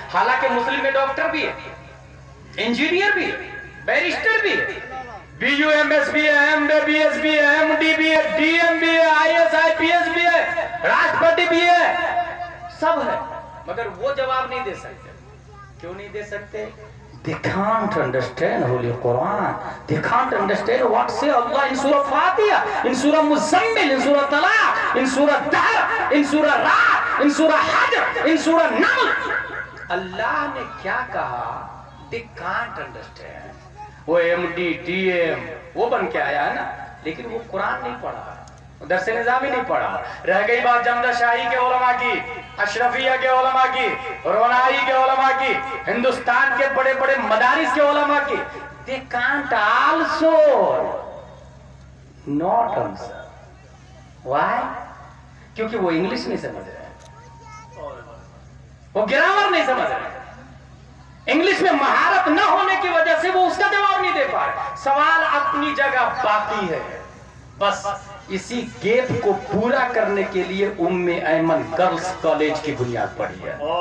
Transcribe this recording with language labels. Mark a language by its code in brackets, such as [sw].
[hi] हालांकि मुस्लिम में डॉक्टर भी है, इंजीनियर भी है, बैरिस्टर भी है, BUMS भी है, MBBS भी है, MD भी है, DM भी है, IAS IPS भी है, राष्ट्रपति भी है, सब है, मगर वो जवाब नहीं दे सकते। क्यों नहीं दे सकते? [en] They can't understand Holy Quran. They can't understand what say Allah in Surah Fatiha, in Surah Muzammil, in Surah Talaq, in Surah Dahr, in Surah Ra'd, in Surah Hajr, in Surah Naml. [hi] Allah ने क्या कहा? [en] They can't understand. [hi] वो MD, DM वो बन के आया है ना, लेकिन वो कुरान नहीं पढ़ा, दरस निज़ामी नहीं पढ़ा। रह गई बात जमदा शाही के उलमा की, अशरफिया के उलमा की, रोनाई के उलमा की, हिंदुस्तान के बड़े बड़े मदारिस के उलमा की। [en] They can't also not answer. Why? [hi] क्योंकि वो इंग्लिश नहीं समझ रहे, वो ग्रामर नहीं समझ रहे, इंग्लिश में महारत न होने की वजह से वो उसका जवाब नहीं दे पा रहे। सवाल अपनी जगह बाकी है, बस इसी गैप को पूरा करने के लिए उम्मे ऐमन गर्ल्स कॉलेज की बुनियाद पड़ी है,